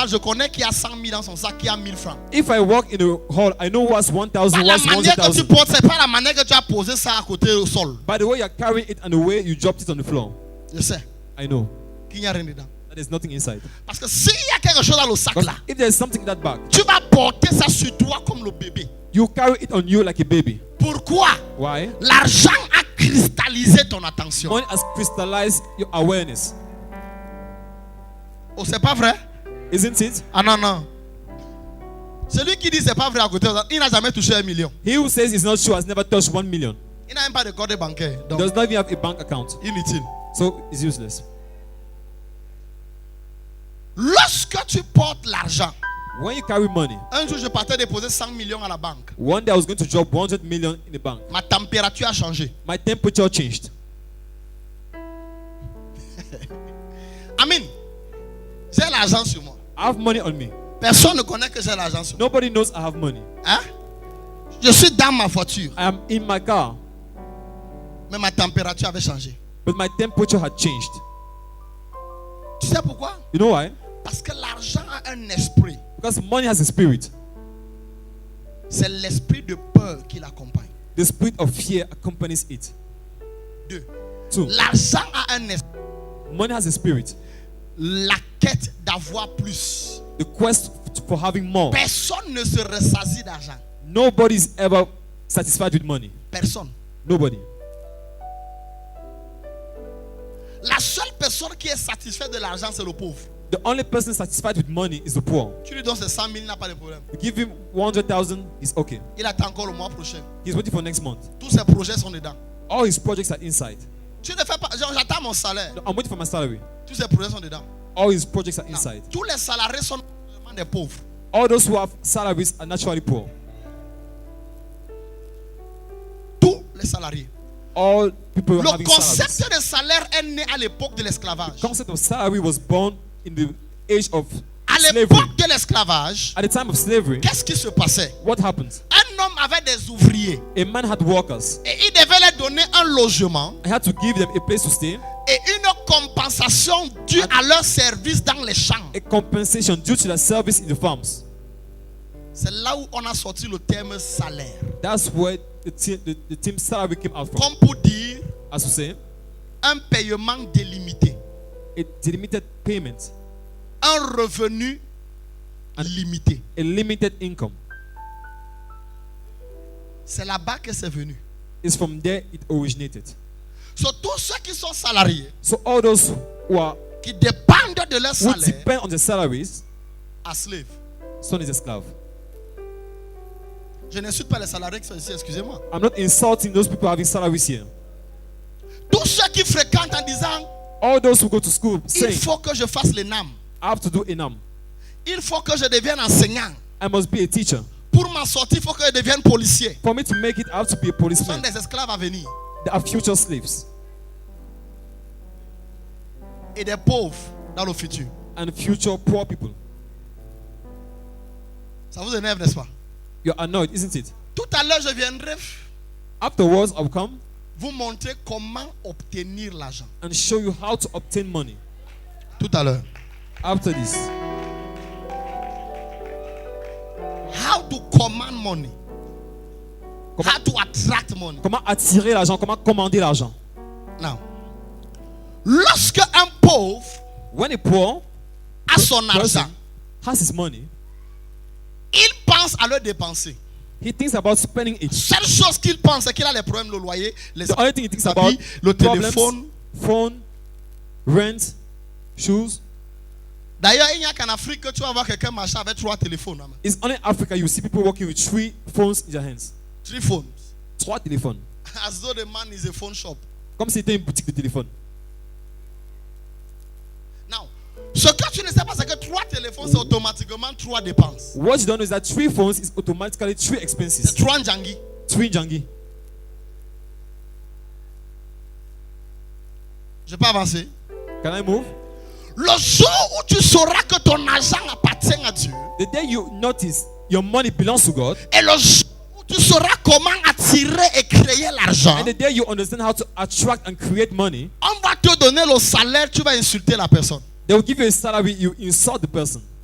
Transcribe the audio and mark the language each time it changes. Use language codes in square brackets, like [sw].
[fr] salle, je connais qu'il y a 100 000 dans son sac, qu'il y a 1000 francs. [en] If I walk in the hall, I know what's 1,000, [fr] Pas la [en] what's [fr] manière que tu [en] 100,000. [fr] portes, c'est pas la manière que tu as posé ça à côté au sol. [en] By the way you're carrying it and the way you dropped it on the floor, [fr] Je sais [en] I know [fr] qu'il n'y a rien dedans. [en] that there's nothing inside. [fr] Parce que s'il y a quelque chose dans le sac [en] Because [fr] là, [en] if there's something in that bag, [fr] tu vas porter ça sur toi comme le bébé. [en] you carry it on you like a baby. [fr] Pourquoi? [en] Why? [fr] L'argent a cristallisé ton attention. [en] Money has crystallized your awareness. [fr] Oh, c'est pas vrai? [en] Isn't it? [fr] Ah non, non. Celui qui dit c'est pas vrai à côté, il n'a jamais touché 1 million. [en] He who says it's not true has never touched 1 million. [fr] Il n'a même pas de code bancaire. [en] He [fr] Donc, [en] does not even have a bank account. [fr] inutile. [en] So it's useless. [fr] Lorsque tu portes l'argent, [en] When you carry money, [fr] un jour je partais déposer 100 millions à la banque. [en] one day I was going to drop 100 million in the bank. [fr] Ma température a changé. [en] My temperature changed. [fr] Amen. J'ai l'argent sur moi. [en] I have money on me. [fr] Personne ne connaît que j'ai l'argent sur moi. [en] Nobody knows I have money. [fr] Hein? Je suis dans ma voiture, [en] I am in my car, [fr] mais ma température avait changé. [en] but my temperature had changed. [fr] Tu sais pourquoi? [en] You know why? [fr] Parce que l'argent a un esprit. [en] Because money has a spirit. [fr] C'est l'esprit de peur qui l'accompagne. [en] The spirit of fear accompanies it. [fr] Deux. [en] Two, [fr] L'argent a un esprit. [en] money has a spirit. [fr] La quête d'avoir plus. [en] The quest for having more. [fr] Personne ne se ressaisit d'argent. [en] Nobody is ever satisfied with money. [fr] Personne. [en] Nobody. [fr] La seule personne qui est satisfaite de l'argent, c'est le pauvre. [en] The only person satisfied with money is the poor. [fr] Tu lui donnes ses 100 000, il n'a pas de problème. [en] You give him 100,000, he's okay. [fr] Il attend encore le mois prochain. [en] He's waiting for next month. [fr] Tous ses projets sont dedans. [en] All his projects are inside. [fr] Tu ne fais pas, genre, j'attends mon salaire. [en] No, I'm waiting for my salary. [fr] Tous ses projets sont dedans. [en] All his projects are [fr] Non. [en] inside. [fr] Tous les salariés sont naturellement des pauvres. [en] All those who have salaries are naturally poor. [fr] Tous les salariés. [en] All people [fr] Le [en] having salaries. [fr] concept de salaire est né à l'époque de l'esclavage. [en] The concept of salary was born in the age of [fr] À [en] slavery. [fr] l'époque de l'esclavage, [en] At the time of slavery, [fr] qu'est-ce qui se passait? [en] what happens? [fr] Un homme avait des ouvriers [en] A man had workers. [fr] et il devait leur donner un logement [en] I had to give them a place to stay, [fr] et une compensation due à leur service dans les champs. [en] a compensation due to their service in the farms. [fr] C'est là où on a sorti le terme salaire. [en] That's where the team salary came out from. [fr] Comme pour dire [en] As we say, [fr] un paiement délimité, [en] a delimited payment, [fr] un revenu limité. [en] a limited income. [fr] C'est là-bas que c'est venu. [en] It's from there it originated. [fr] So, tous ceux qui sont salariés, [en] So all those who [fr] qui dépendent de leur [en] who [fr] salaire, [en] depend on their salaries, à slave. son is a slave. [fr] Je n'insulte pas les salariés qui sont ici, excusez-moi. [en] I'm not insulting those people having salaries here. [fr] Tous ceux qui fréquentent en disant, [en] All those who go to school [fr] il [en] saying, [fr] faut que je fasse les NAM. [en] I have to do ENAM. [fr] Il faut que je devienne enseignant. [en] I must be a teacher. [fr] Pour m'en sortir, il faut que je devienne policier. [en] For me to make it, I have to be a [fr] Ce sont [en] policeman. [fr] des esclaves à venir. [en] There are future slaves [fr] Et des pauvres dans le futur. [en] and future poor people. [fr] Ça vous énerve, n'est-ce pas? [en] You're annoyed, isn't it? [fr] Tout à l'heure, je viendrai [en] Afterwards, I'll come [fr] vous montrer comment obtenir l'argent. [en] and show you how to obtain money. [fr] Tout à l'heure. [en] After this, How to command money. How to attract money. [fr] comment attirer l'argent, comment commander l'argent. Now, lorsque un pauvre [en] When a poor [fr] a son argent, [en] person has his money, [fr] il pense à le dépenser. [en] he thinks about spending it. [fr] Seule chose qu'il pense, c'est qu'il a les problèmes, le loyer, les [en] The only thing he thinks about, [fr] habits, le téléphone. [en] problems, phone, rent, shoes. [fr] D'ailleurs, il n'y a qu'en Afrique que tu vas voir quelqu'un marcher avec 3 téléphones. Hein. [en] It's only in Africa you see people walking with 3 phones in their hands. 3 phones. [fr] 3 téléphones. [en] As though the man is a phone shop. [fr] Comme si c'était une boutique de téléphone. Now, ce que tu ne sais pas, c'est que 3 téléphones, c'est automatiquement 3 dépenses. [en] What you don't know is that 3 phones is automatically 3 [fr] C'est [en] expenses. [fr] 3 njangis. [en] 3 jangi. [fr] Je peux avancer. [en] Can I move? [fr] Le jour où tu sauras que ton argent appartient à Dieu, [en] The day you notice your money belongs to God, [fr] et le jour où tu sauras comment attirer et créer l'argent, [en] and the day you understand how to attract and create money, [fr] on va te donner le salaire, tu vas insulter la personne. [en] they will give you a salary, you insult the person.